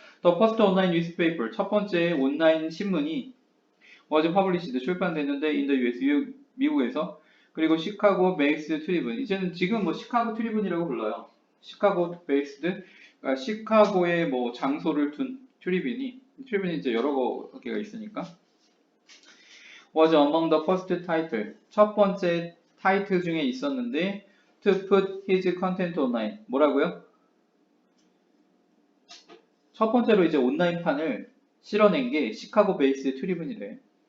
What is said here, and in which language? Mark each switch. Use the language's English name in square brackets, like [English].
[English] The first online newspaper, [Korean] 첫 번째 온라인 신문이 [English] was published, [Korean] 출판됐는데 [English] in the US, [Korean] 미국에서. 그리고 시카고 베이스 트리븐, 이제는 지금 뭐 시카고 트리븐이라고 불러요. 시카고 베이스드, 그러니까 시카고에 뭐 장소를 둔 트리븐이 이제 여러 개가 있으니까. [English] was among the first title, [Korean] 첫 번째 타이틀 중에 있었는데 [English] to put his content online, [Korean] 뭐라고요? 첫 번째로 이제 온라인판을 실어낸 게 시카고 베이스 트리븐이래.